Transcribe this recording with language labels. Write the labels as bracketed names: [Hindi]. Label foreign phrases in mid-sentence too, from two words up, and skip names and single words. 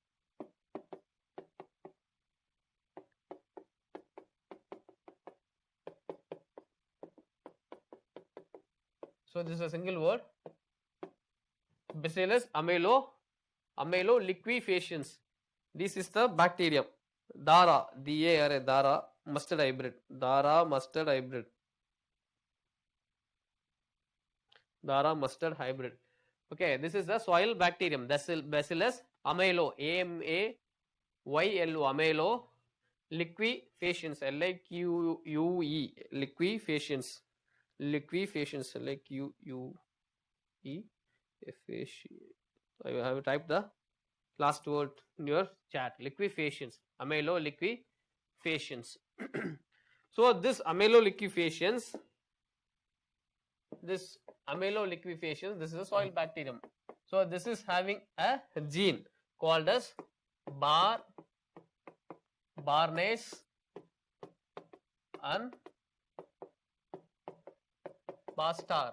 [English] So this is a single word, Bacillus liquefaciens. This is the bacterium. Dara, Dara mustard hybrid. Dara mustard hybrid. Okay, this is the soil bacterium, Bacillus amelo, AMAYLO, amelo liquefaciens, LIQUE, liquefaciens, LIQUE. I have typed the last word in your chat, liquefaciens, amelo liquefaciens. So this amelo liquefaciens, this is a soil bacterium. So this is having a gene called as Barnase and Bastar.